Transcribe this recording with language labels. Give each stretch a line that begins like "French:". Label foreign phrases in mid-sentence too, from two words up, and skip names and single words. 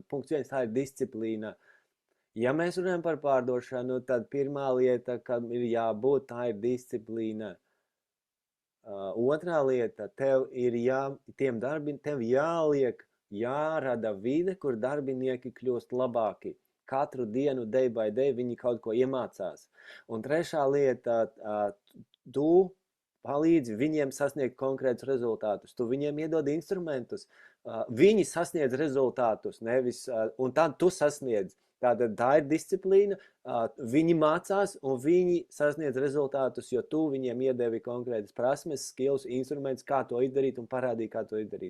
Latvian: Punkts 1, tā ir disciplīna. Ja mēs runājam par pārdošanu, tad pirmā lieta, kam ir jābūt, tā ir disciplīna. Otrā lieta, tev jārada vide, kur darbinieki kļūst labāki. Katru dienu,
English: day by day,
Latvian: viņi kaut ko iemācās. Un trešā lieta, tu palīdzi viņiem sasniegt konkrētus rezultātus. Tu viņiem iedod instrumentus. Viņi sasniedz rezultātus, nevis, un tad tu sasniedz. Tātad tā ir disciplīna. Viņi mācās un viņi sasniedz rezultātus, jo tu viņiem iedevi konkrētas prasmes, skills, instrumentus, kā to izdarīt un parādīji, kā to izdarīt.